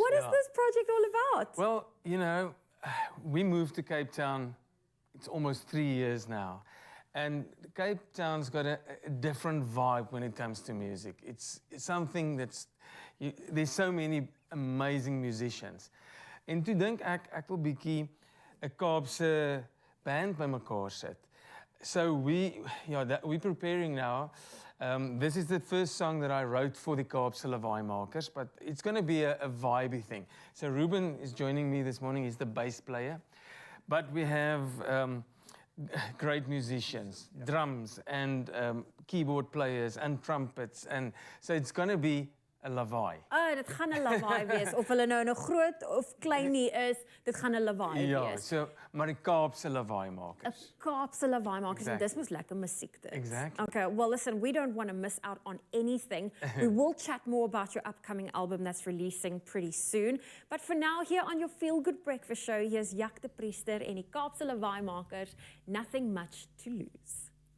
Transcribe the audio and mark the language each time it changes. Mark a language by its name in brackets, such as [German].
[English] What is this project all about? Well, you know, we moved to Cape Town, it's almost 3 years now. And Cape Town's got a different vibe when it comes to music. It's something that's, there's so many amazing musicians. [Afrikaans] En toe dink ek wil bietjie 'n Kaapse band bymekaar sit. [English] So we're preparing now. This is the first song that I wrote for the Kaapse Lawaaimakers, but it's going to be a vibey thing. So Ruben is joining me this morning. He's the bass player. But we have great musicians, drums and keyboard players and trumpets. And so it's going to be a lawaai. [Afrikaans] Oh, dit gaan 'n lawaai wees. Of hulle nou groot of klein nie is, dit gaan 'n lawaai wees. Ja, so maar die Kaapse Lawaaimakers. 'n Kaapse Lawaaimakers en dis mos lekker musiek dit. [English] Exactly. Okay, well listen, we don't want to miss out on anything. We will chat more about your upcoming album that's releasing pretty soon. But for now, here on your Feel Good Breakfast Show, here's Jak de Priester en die Kaapse Lawaaimakers, Nothing Much to Lose.